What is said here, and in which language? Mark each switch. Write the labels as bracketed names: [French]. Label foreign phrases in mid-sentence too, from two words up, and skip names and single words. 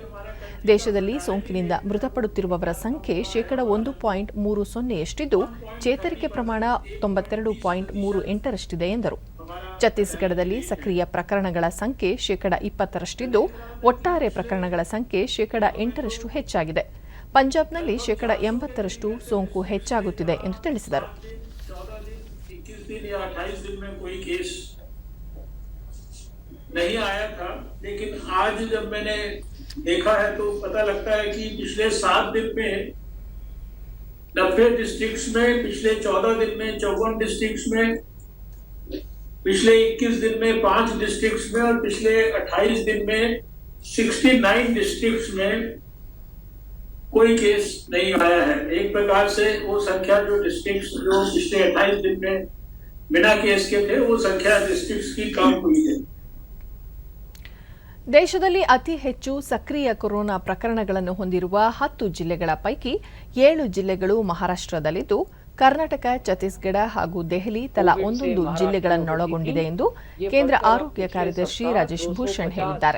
[Kannada] ದೇಶದಲ್ಲಿ ಸೋಂಕಿನಿಂದ ಮೃತಪಡುತ್ತಿರುವವರ ಸಂಖ್ಯೆ 1.30%ಯಷ್ಟಿದ್ದು, ಚೇತರಿಕೆ ಪ್ರಮಾಣ 92.38ರಷ್ಟಿದೆ ಎಂದರು. ಛತ್ತೀಸ್ಗಢದಲ್ಲಿ ಸಕ್ರಿಯ ಪ್ರಕರಣಗಳ ಸಂಖ್ಯೆ 20%ರಷ್ಟಿದ್ದು, ಒಟ್ಟಾರೆ ಪ್ರಕರಣಗಳ ಸಂಖ್ಯೆ 8% ಹೆಚ್ಚಾಗಿದೆ. ಪಂಜಾಬ್ನಲ್ಲಿ 80% ಸೋಂಕು ಹೆಚ್ಚಾಗುತ್ತಿದೆ ಎಂದು ತಿಳಿಸಿದರು. [Hindi] 21 या 28 दिन में कोई केस नहीं आया था, लेकिन आज जब मैंने देखा है तो पता लगता है कि पिछले 7 दिन में 90 डिस्ट्रिक्ट्स में, पिछले 14 दिन में 54 डिस्ट्रिक्ट्स में, पिछले 21 दिन में 5 डिस्ट्रिक्ट्स में और पिछले 28 दिन में 69 डिस्ट्रिक्ट्स में कोई केस नहीं आया है. एक प्रकार से वो संख्या जो डिस्ट्रिक्ट्स जो पिछले 28 दिन में बिना केस के थे, वो संख्या डिस्ट्रिक्ट्स की कम हुई है. [Kannada] ದೇಶದಲ್ಲಿ ಅತಿ ಹೆಚ್ಚು ಸಕ್ರಿಯ ಕೊರೋನಾ ಪ್ರಕರಣಗಳನ್ನು ಹೊಂದಿರುವ 10 ಜಿಲ್ಲೆಗಳ ಪೈಕಿ 7 ಜಿಲ್ಲೆಗಳು ಮಹಾರಾಷ್ಟ್ರದಲ್ಲಿದ್ದು, ಕರ್ನಾಟಕ, ಛತ್ತೀಸ್ಗಢ ಹಾಗೂ ದೆಹಲಿ ತಲಾ 1 ಜಿಲ್ಲೆಗಳನ್ನೊಳಗೊಂಡಿದೆ ಎಂದು ಕೇಂದ್ರ ಆರೋಗ್ಯ ಕಾರ್ಯದರ್ಶಿ ರಾಜೇಶ್ ಭೂಷಣ್ ಹೇಳಿದ್ದಾರೆ.